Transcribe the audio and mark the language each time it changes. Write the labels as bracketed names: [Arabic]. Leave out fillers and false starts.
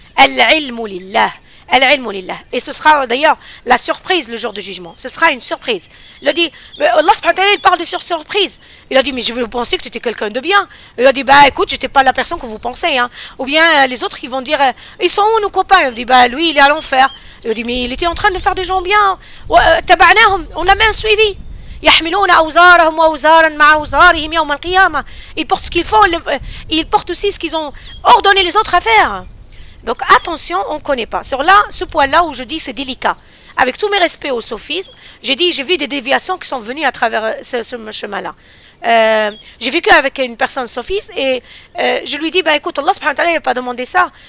[Arabic] Al-ilmu lillah. Al-ilmu lillah. [French] Et ce sera d'ailleurs la surprise le jour du jugement. Ce sera une surprise. Il a dit, Allah subhanahu wa ta'ala, il parle de surprise. Il a dit, mais je vais vous penser que tu étais quelqu'un de bien. Il a dit, bah écoute, j'étais pas la personne que vous pensez. Hein. Ou bien les autres qui vont dire, ils sont où nos copains? Il a dit, bah lui, il est à l'enfer. Il a dit, mais il était en train de faire des gens bien. On l'a même suivi. [Arabic] يحملون أوزارهم وأوزارا مع أوزارهم يوم القيامة. [French] Ils portent ce qu'ils font, ils portent aussi ce qu'ils ont ordonné les autres à faire. Donc attention, on ne connaît pas. Sur là, ce point-là où je dis c'est délicat. Avec tous mes respects au sophisme, j'ai vu des déviations qui sont venues à travers ce chemin-là. J'ai vécu avec une personne sophiste et je lui dis, bah écoute, Allah subhanahu wa ta'ala n'a pas demandé ça.